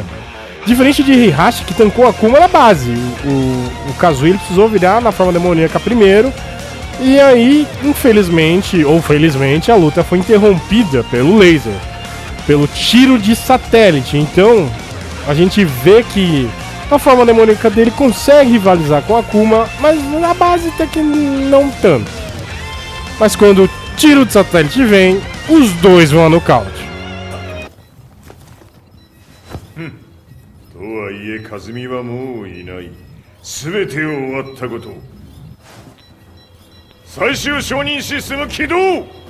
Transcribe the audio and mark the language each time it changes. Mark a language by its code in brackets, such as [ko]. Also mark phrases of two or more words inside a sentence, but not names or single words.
[pt] Diferente de Heihachi, que tancou o Akuma na base, o Kazuya ele precisou virar na forma demoníaca primeiro, e aí, infelizmente, ou felizmente, a luta foi interrompida pelo laser, pelo tiro de satélite. Então, a gente vê que a forma demoníaca dele consegue rivalizar com a Akuma, mas na base até que não tanto. Mas quando o tiro de satélite vem, os dois vão a nocaute. [ja] とはいえ和美はもういない。全てを終わったこと。最終承認システム起動。